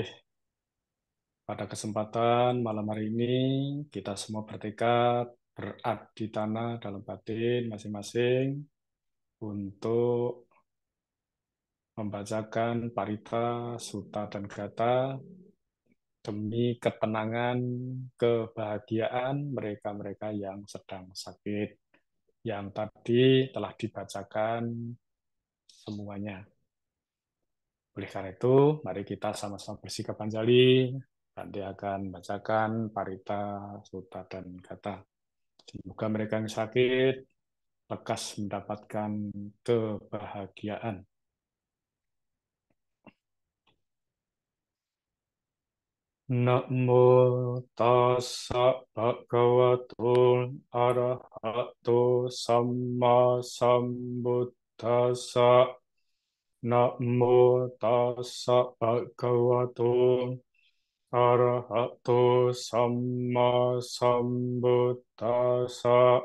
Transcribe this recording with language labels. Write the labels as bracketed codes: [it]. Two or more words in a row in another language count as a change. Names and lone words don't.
[id] Pada kesempatan malam hari ini, kita semua bertekad berabdi tanah dalam batin masing-masing untuk membacakan parita, suta, dan gata demi ketenangan, kebahagiaan mereka-mereka yang sedang sakit, yang tadi telah dibacakan semuanya. Oleh karena itu, mari kita sama-sama bersikap Panjali. Nanti akan bacakan parita, suta, dan gata. Semoga mereka yang sakit lekas mendapatkan kebahagiaan. [pi] Namo tassa bhagavato arahato samma sambuddhassa. Namo tassa bhagavato arahato samma sambuddhassa.